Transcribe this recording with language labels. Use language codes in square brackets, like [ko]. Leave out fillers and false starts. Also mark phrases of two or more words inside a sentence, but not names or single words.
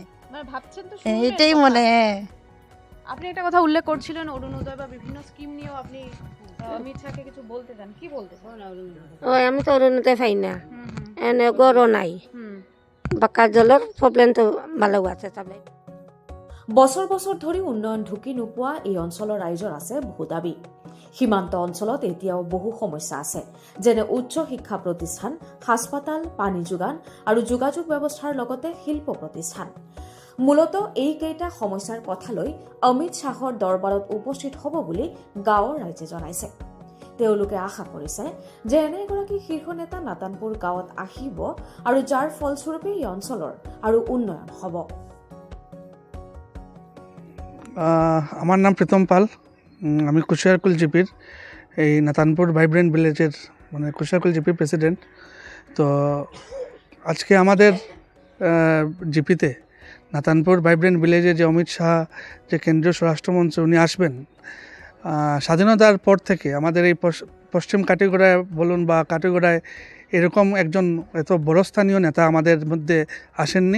[bn] ভাবছেন তো এইটাই মনে। আপনি একটা কথা উল্লেখ করছিলেন অরুণোদয় বা বিভিন্ন স্কিম নিয়েও আপনি অমিত শাহকে কিছু বলতে চান, কি বলতে চান? ওই আমি তো অরুণোদয় পাই না, এনে গরও নাই, বাক্কা জলের প্রবলেম তো ভালো আছে। তাহলে [as] বছৰ বছৰ ধৰি উন্নয়ন ঢুকি নোপোৱা এই অঞ্চলৰ ৰাইজৰ আছে বহু দাবী। সীমান্ত অঞ্চলত এতিয়াও বহু সমস্যা আছে, যেনে উচ্চ শিক্ষা প্ৰতিষ্ঠান, হাস্পাতাল, পানী যোগান আৰু যোগাযোগ ব্যৱস্থাৰ লগতে শিল্প প্ৰতিষ্ঠান। মূলতঃ এইকেইটা সমস্যাৰ কথা লৈ অমিত শ্বাহৰ দৰবাৰত উপস্থিত হ'ব বুলি গাঁৱৰ ৰাইজে জনাইছে। তেওঁলোকে আশা কৰিছে যে এনে এগৰাকী শীৰ্ষ নেতা নাতানপুৰ গাঁৱত আহিব আৰু যাৰ ফলস্বৰূপে এই অঞ্চলৰ আৰু উন্নয়ন হ'ব। [bn] আমার নাম প্রীতম পাল, আমি কুশিয়ারকুল জিপির এই নাতানপুর [en] vibrant village [bn] মানে কুশিয়ারকুল জিপির প্রেসিডেন্ট। তো আজকে আমাদের জিপিতে নাতানপুর [en] vibrant village [bn] যে অমিত শাহ যে কেন্দ্রীয় স্বরাষ্ট্রমন্ত্রী উনি আসবেন, স্বাধীনতার পর থেকে আমাদের এই পশ্চিম কাটিগড়ায় বলুন বা কাটিগড়ায় এরকম একজন এত বড় স্থানীয় নেতা আমাদের মধ্যে আসেননি।